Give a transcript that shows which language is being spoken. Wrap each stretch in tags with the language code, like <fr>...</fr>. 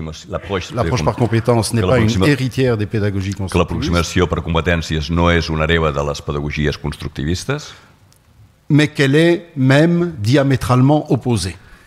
<fr>l'approche par compétences n'est pas une héritière des pédagogies que constructivistes,</fr> <ca>l'aproximació per competències no és una hereva de les pedagogies constructivistes,</ca> <fr>mais qu'elle est même diamétralement opposée.</fr>